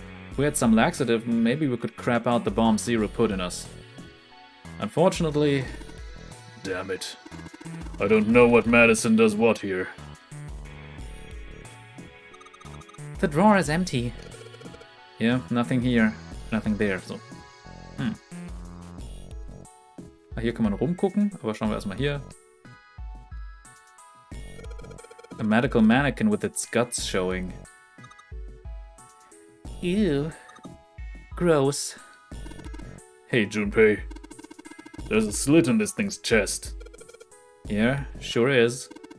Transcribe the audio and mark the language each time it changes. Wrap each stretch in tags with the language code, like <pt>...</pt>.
<en>If we had some laxative, maybe we could crap out the bomb Zero put in us. Unfortunately... Damn it. I don't know what medicine does what here. The drawer is empty. Yeah, nothing here, nothing there, so.</en> <de>Hier kann man rumgucken, aber schauen wir erstmal hier.</de> <en>A medical mannequin with its guts showing. Ew. Gross. Hey, Junpei. There's a slit in this thing's chest. Yeah, sure is.</en>